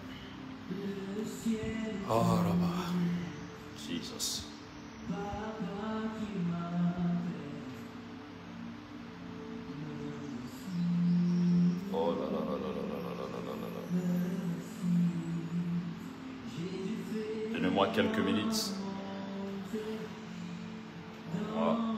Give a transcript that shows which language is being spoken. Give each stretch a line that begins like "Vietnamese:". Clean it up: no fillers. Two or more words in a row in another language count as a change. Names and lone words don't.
French: Oh là-bas. Jesus. Oh là là là là là là là là là là. Donnez-moi quelques minutes. Voilà.